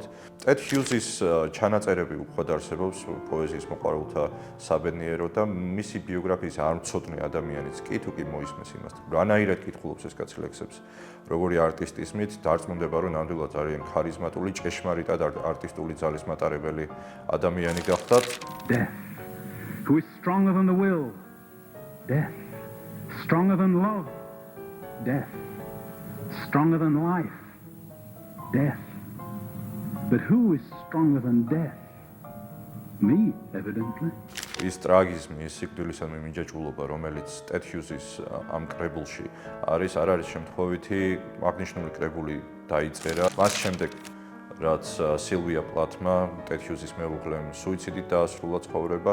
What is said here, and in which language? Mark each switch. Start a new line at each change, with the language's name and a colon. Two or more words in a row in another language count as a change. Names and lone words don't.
Georgian: ტედ ჰიუზის ჩანაწერები უხვად არსებობს პოეზიის მოყვარულთა საბედნიეროდ და მისი ბიოგრაფიის არ მცოდნე ადამიანიც კი თუ კი მოისმეს იმას, რანაირად კითხულობს ეს კაცი ლექსებს, როგორი არტისტის მით დარწმუნდება, რომ ნამდვილად ძალიან ქარიზმატული, ჭეშმარიტად არტისტული ძალის მატარებელი ადამიანი გახდათ.
English: Death, who is stronger than the will. Death, stronger than love. Death, stronger than life. Death. But who is stronger than death? Me, evidently.
Georgian: ის ტრაგიზმი, ის სიკვდილისადმი მინჯაჭულობა, რომელიც ტედ ჰიუზის ამ კრებულში არის, არ არის შემთხვევითი აღნიშნული კრებული დაიწერა. მას შემდეგ, რაც სილვია პლათმა, ტედ ჰიუზის მეუღლემ სუიციდით დაასრულა ცხოვრება.